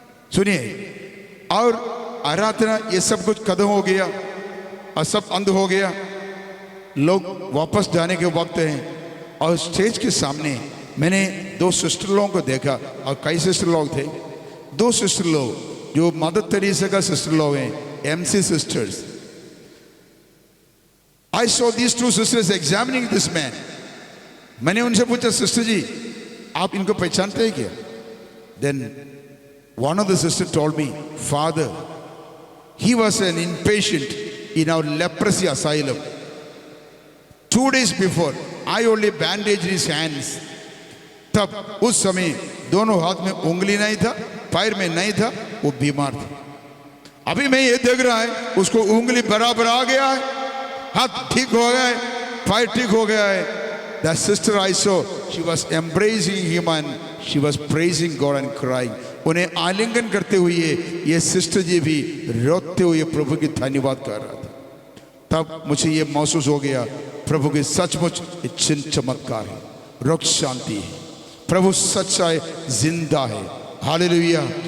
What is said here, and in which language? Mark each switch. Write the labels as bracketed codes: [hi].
[hi] सुनिए, और आराधना ये सब कुछ खत्म हो गया और सब अंध हो गया, लोग वापस जाने के वक्त हैं और स्टेज के सामने मैंने दो सिस्टर लोगों को देखा और कई सिस्टर लोग थे, दो सिस्टर लोग जो मदर तेरेसा का सिस्टर लोग हैं, MC sisters. [en] I saw these two sisters examining this man. [hi] मैंने उनसे पूछा, सिस्टर जी आप इनको पहचानते हैं क्या? [en] Then one of the sisters told me, Father, he was an inpatient in our leprosy asylum. 2 days before, I only bandaged his hands. [hi] तब उस समय दोनों हाथ में उंगली नहीं था, पैर में नहीं था, वो बीमार था। अभी मैं ये देख रहा है उसको उंगली बराबर आ गया है, हाथ ठीक हो गया है, पैर ठीक हो गया है। [en] That sister I saw, she was embracing him and she was praising God and crying. [hi] उन्हें आलिंगन करते हुए ये सिस्टर जी भी रोते हुए प्रभु की धन्यवाद कर रहा था। तब मुझे ये महसूस हो गया, प्रभु के सचमुच चिन्ह चमत्कार है, रक्त शांति है, प्रभु सच्चा है, जिंदा है। हालेलुया।